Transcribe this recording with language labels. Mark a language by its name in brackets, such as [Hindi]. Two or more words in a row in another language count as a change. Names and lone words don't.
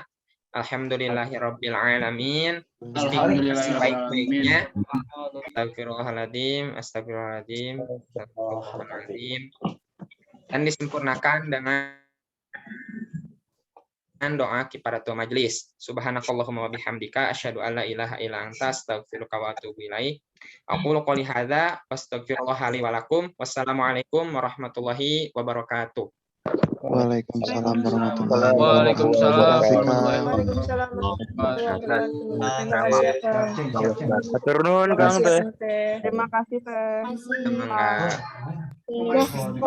[Arabic] الحمد لله رب العالمين. [Indonesian] Istighfar sebaik-baiknya. [Arabic] أستغفر الله العظيم، أستغفر الله العظيم، أستغفر الله العظيم. [Indonesian] Dan disempurnakan dengan doa [Arabic] كفارة المجلس. سبحانك اللهم وبحمدك أشهد أن لا إله إلا أنت أستغفرك وأتوب إليك. أقول قولي هذا وأستغفر الله لي ولكم. والسلام عليكم ورحمة الله وبركاته. وعليكم السلام ورحمة الله wabarakatuh. [Indonesian] Turun Kang Teh. Terima kasih Teh.